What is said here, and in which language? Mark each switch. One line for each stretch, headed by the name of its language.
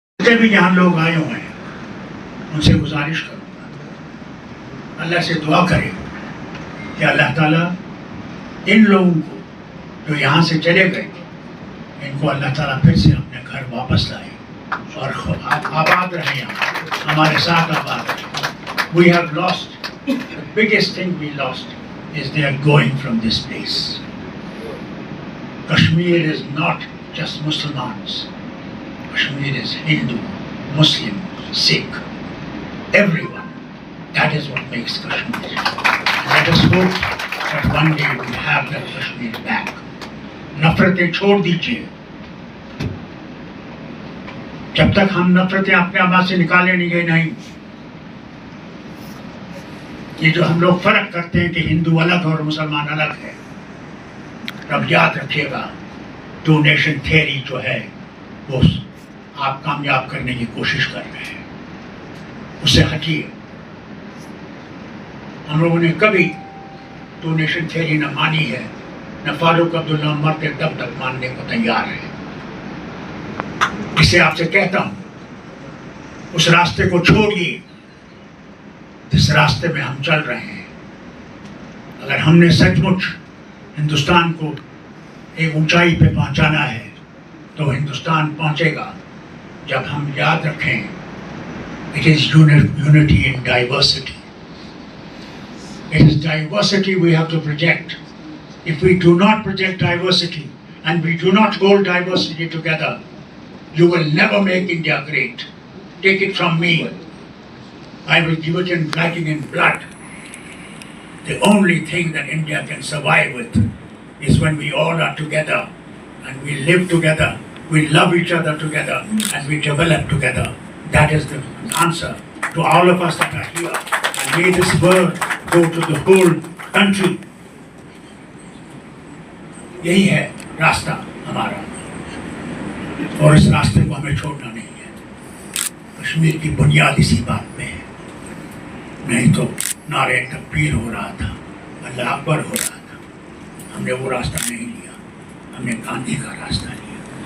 Urdu: جتنے بھی یہاں لوگ آئے ہوئے ہیں ان سے گزارش کروں گا اللہ سے دعا کرے کہ اللہ تعالیٰ ان لوگوں کو جو یہاں سے چلے گئے ان کو اللہ تعالیٰ پھر سے اپنے گھر واپس لائے اور آباد رہیں یہاں ہمارے ساتھ آباد رہیں.
English: We have lost, the biggest thing we lost is they are going from this place. Kashmir is not just Muslims. Kashmir is Hindu, Muslim, Sikh, everyone. That is what makes Kashmir. Let us hope that one day we have that Kashmir back.
Urdu: نفرتیں چھوڑ دیجیے. جب تک ہم نفرتیں اپنے آپ سے نکالیں گے نہیں. یہ جو ہم لوگ فرق کرتے ہیں کہ ہندو الگ اور مسلمان الگ ہے، اب یاد رکھیے گا ٹو نیشن تھیوری جو ہے وہ آپ کامیاب کرنے کی کوشش کر رہے ہیں. اس سے ہٹیے. ہم لوگوں نے کبھی ٹو نیشن تھیوری نہ مانی ہے، نہ فاروق عبداللہ مرتے دب تک ماننے کو تیار ہے. اسے آپ سے کہتا ہوں اس راستے کو چھوڑیے جس راستے میں ہم چل رہے ہیں. اگر ہم نے سچ مچ ہندوستان کو ایک اونچائی پہ پہنچانا ہے تو ہندوستان پہنچے گا جب ہم یاد رکھیں
English: it is unity in diversity. It is diversity we have to project. If we do not project diversity and we do not hold diversity together, you will never make India great. Take it from me. I will give it in writing in blood. The only thing that India can survive with is when we all are together and we live together, we love each other together and we develop together. That is the answer to all of us that are here. And may this word go to the whole country.
Urdu: یہی ہے راستہ ہمارا اور اس راستے کو ہمیں چھوڑنا نہیں ہے. کشمیر کی بنیاد اسی بات میں ہے. نہیں تو نعرے تکبیر ہو رہا تھا، اللہ اکبر ہو رہا تھا. ہم نے وہ راستہ نہیں لیا، ہم نے گاندھی کا راستہ لیا.